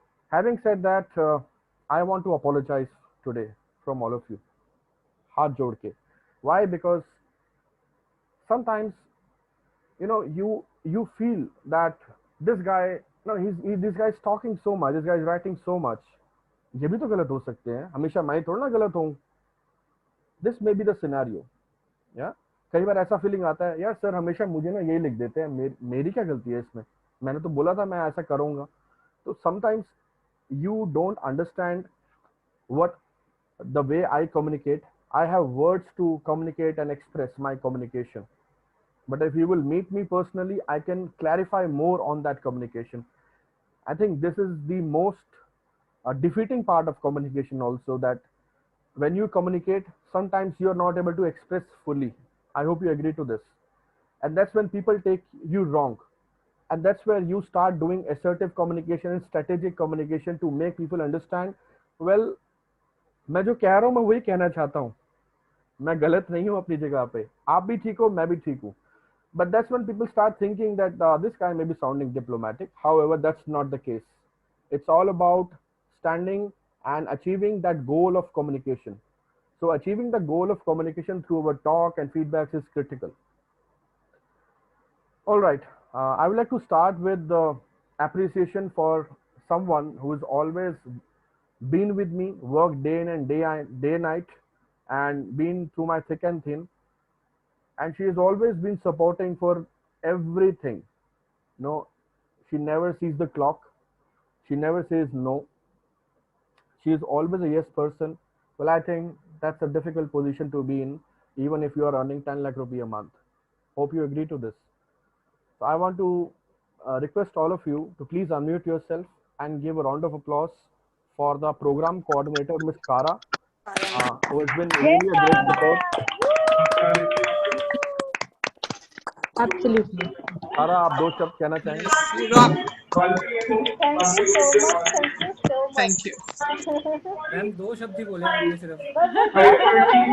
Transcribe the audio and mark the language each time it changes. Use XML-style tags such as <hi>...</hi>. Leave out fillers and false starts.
<en>Having said that, I want to apologize today from all of you. Haath jod ke. Why? Because sometimes you feel that this guy, no, this guy is talking so much. This guy is writing so much.</en> <hi>ये भी तो गलत हो सकते हैं. हमेशा मैं थोड़ा ना गलत हूँ.</hi> <en>This may be the scenario.</en> <hi>या कई बार ऐसा फीलिंग आता है, यार सर हमेशा मुझे ना यही लिख देते हैं, मेरी क्या गलती है इसमें, मैंने तो बोला था मैं ऐसा करूंगा.</hi> <en>तो sometimes you don't understand what the way I communicate. I have words to communicate and express my communication. But if you will meet me personally, I can clarify more on that communication. I think this is the most defeating part of communication, also, that when you communicate, sometimes you are not able to express fully. I hope you agree to this. And that's when people take you wrong. And that's where you start doing assertive communication and strategic communication to make people understand, well,</en> <hi>मैं जो कह रहा हूँ मैं वही कहना चाहता हूँ, मैं गलत नहीं हूँ अपनी जगह पे, आप भी ठीक हो, मैं भी ठीक हूँ.</hi> <en>But that's when people start thinking that this guy may be sounding diplomatic. However, that's not the case. It's all about standing and achieving that goal of communication. So achieving the goal of communication through our talk and feedbacks is critical. All right. I would like to start with the appreciation for someone who has always been with me, worked day in and day night, and been through my thick and thin. And she has always been supporting for everything. No, she never sees the clock. She never says no. She is always a yes person. Well, I think that's a difficult position to be in, even if you are earning 10 lakh rupee a month. Hope you agree to this. So I want to request all of you to please unmute yourself and give a round of applause for the program coordinator, Ms. Kara, who has been really a great support. Absolutely.</en> <hi>Kara, आप दो शब्द कहना चाहेंगे?</hi> <en>Yes, you rock. Thank you so much. Thank you so much. Thank you.</en> <hi>Ma'am दो शब्द ही बोले आपने सिर्फ.</hi>